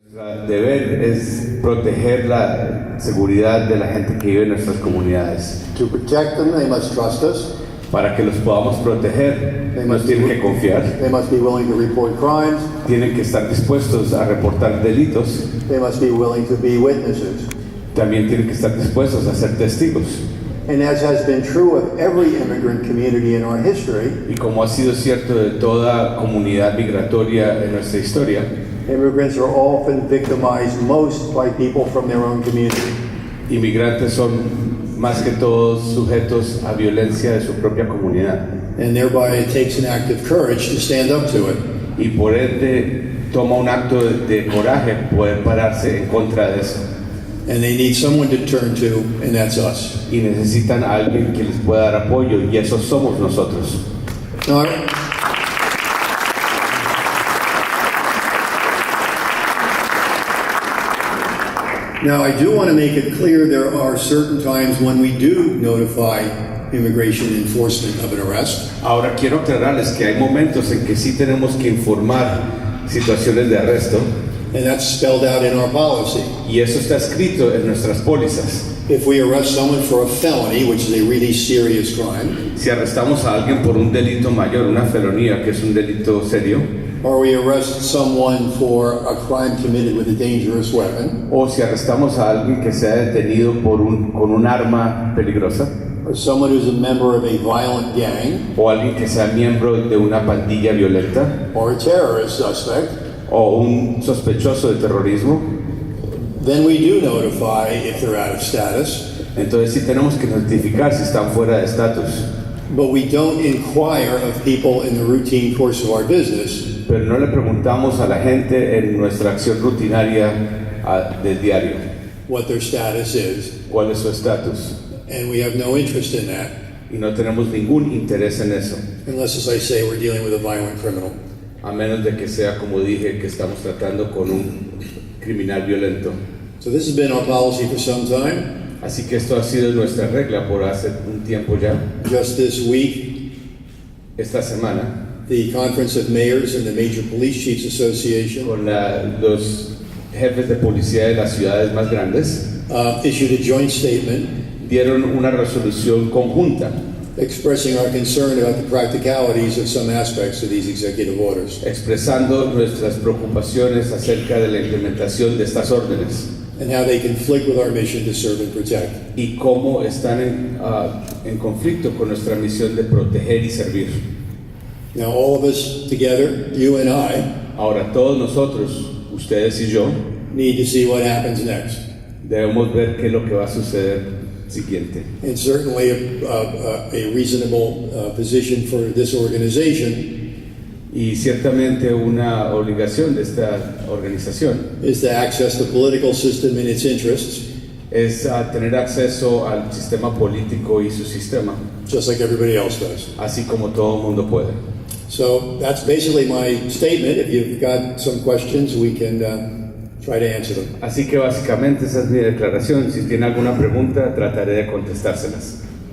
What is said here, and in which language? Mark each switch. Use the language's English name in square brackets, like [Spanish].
[Spanish] Nuestro deber es proteger la seguridad de la gente que vive en nuestras comunidades. [English] To protect them, they must trust us. [Spanish] Para que los podamos proteger, nos tienen que confiar. [English] They must be willing to report crimes. [Spanish] Tienen que estar dispuestos a reportar delitos. [English] They must be willing to be witnesses. [Spanish] También tienen que estar dispuestos a ser testigos. [English] And as has been true of every immigrant community in our history, [Spanish] Y como ha sido cierto de toda comunidad migratoria en nuestra historia, [English] immigrants are often victimized most by people from their own community. [Spanish] Inmigrantes son más que todos sujetos a violencia de su propia comunidad. [English] And thereby it takes an act of courage to stand up to it. [Spanish] Y por ende toma un acto de coraje poder pararse en contra de eso. [English] And they need someone to turn to, and that's us. [Spanish] Y necesitan a alguien que les pueda dar apoyo, y esos somos nosotros. [English] Now, I do want to make it clear there are certain times when we do notify immigration enforcement of an arrest. [Spanish] Ahora quiero aclararles que hay momentos en que sí tenemos que informar situaciones de arresto. [English] And that's spelled out in our policy. [Spanish] Y eso está escrito en nuestras pólizas. [English] If we arrest someone for a felony, which is a really serious crime, [Spanish] si arrestamos a alguien por un delito mayor, una felonía, que es un delito serio, [English] or we arrest someone for a crime committed with a dangerous weapon, [Spanish] o si arrestamos a alguien que sea detenido con un arma peligrosa, [English] or someone who's a member of a violent gang, [Spanish] o alguien que sea miembro de una pandilla violenta, [English] or a terrorist suspect, [Spanish] o un sospechoso de terrorismo, [English] then we do notify if they're out of status. [Spanish] Entonces sí tenemos que notificar si están fuera de estatus. [English] But we don't inquire of people in the routine course of our business. [Spanish] Pero no le preguntamos a la gente en nuestra acción rutinaria del diario [English] what their status is. [Spanish] ¿Cuál es su estatus? [English] And we have no interest in that. [Spanish] Y no tenemos ningún interés en eso. [English] Unless, as I say, we're dealing with a violent criminal. [Spanish] A menos de que sea, como dije, que estamos tratando con un criminal violento. [English] So this has been our policy for some time. [Spanish] Así que esto ha sido nuestra regla por hace un tiempo ya. [English] Just this week, [Spanish] esta semana, [English] the Conference of Mayors and the Major Police Chiefs Association [Spanish] con los jefes de policía de las ciudades más grandes [English] issued a joint statement [Spanish] dieron una resolución conjunta [English] expressing our concern about the practicalities of some aspects of these executive orders, [Spanish] expresando nuestras preocupaciones acerca de la implementación de estas órdenes [English] and how they conflict with our mission to serve and protect. [Spanish] Y cómo están en conflicto con nuestra misión de proteger y servir. [English] Now, all of us together, you and I, [Spanish] ahora todos nosotros, ustedes y yo, [English] need to see what happens next. [Spanish] Debemos ver qué es lo que va a suceder siguiente. [English] And certainly a reasonable position for this organization [Spanish] y ciertamente una obligación de esta organización [English] is to access the political system in its interests, [Spanish] es tener acceso al sistema político y su sistema, [English] just like everybody else does. [Spanish] Así como todo el mundo puede. [English] So that's basically my statement. If you've got some questions, we can try to answer them. [Spanish] Así que básicamente esa es mi declaración. Si tiene alguna pregunta, trataré de contestárselas.